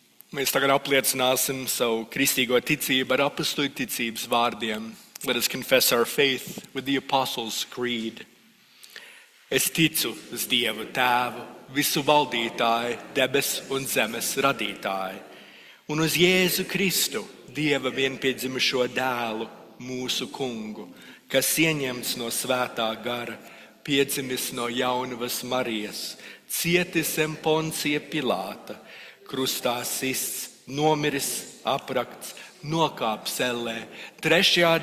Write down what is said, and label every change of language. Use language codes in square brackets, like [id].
[lv] Mēs tagad apliecināsim savu kristīgo ticību ar apustuļu ticības vārdiem. [en] Let us confess our faith with the Apostles' Creed. [lv] Es ticu uz Dievu Tēvu, visu valdītāju, debes un zemes radītāju, un uz Jēzu Kristu, Dieva vienpiedzimušo dēlu, mūsu kungu, kas ieņemts no svētā gara, piedzimis no jaunavas Marijas, cietis zem Poncija Pilāta, krustā sists, nomiris, aprakts, nokāpis ellē, 3.